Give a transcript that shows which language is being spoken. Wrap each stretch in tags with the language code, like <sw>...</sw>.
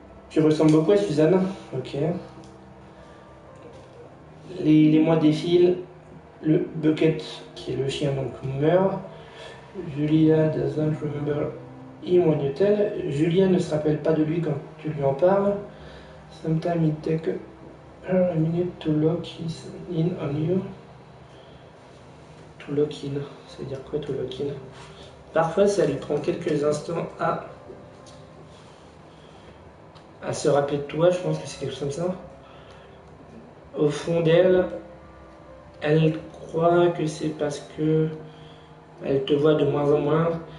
<fr>Tu ressembles beaucoup à Suzanne, ok. Les mois défilent, le Bucket, qui est le chien, donc meurt.</fr> <en>Julia doesn't remember him when you tell.</en> <fr>Julia ne se rappelle pas de lui quand tu lui en parles.</fr> <en>Sometimes it takes her a minute to lock in on you. To lock in,</en> <fr>ça veut dire quoi</fr> <en>to lock in?</en> <fr>Parfois ça lui prend quelques instants à se rappeler de toi, je pense que c'est quelque chose comme ça. Au fond d'elle, elle croit que c'est parce que elle te voit de moins en moins.</fr>